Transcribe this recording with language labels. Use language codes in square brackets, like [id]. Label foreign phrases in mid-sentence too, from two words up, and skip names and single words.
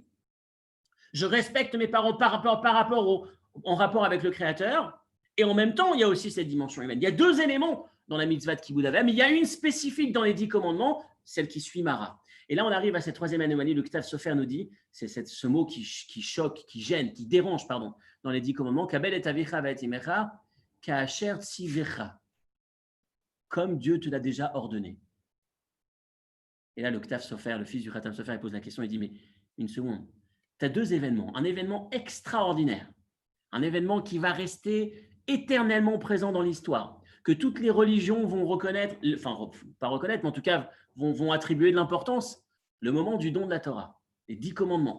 [fr] Je respecte mes parents en rapport avec le Créateur, et en même temps, il y a aussi cette dimension humaine. Il y a 2 éléments dans la mitzvah de [he] כיבוד אב, [fr] mais il y a une spécifique dans les 10 commandements, celle qui suit Mara. Et là, on arrive à cette 3e anomalie. Le Ktav Sofer nous dit, c'est ce mot qui choque, qui gêne, qui dérange, dans les 10 commandements, [he] כבד את אביך ואת אמך, כאשר צוך, [fr] comme Dieu te l'a déjà ordonné. Et là, le Ktav Sofer, le fils du Khatam Sofer, il pose la question, il dit, mais une seconde, tu as 2 événements, un événement extraordinaire, un événement qui va rester éternellement présent dans l'histoire, que toutes les religions vont reconnaître, enfin, pas reconnaître, mais en tout cas, vont attribuer de l'importance, le moment du don de la Torah, les 10 commandements.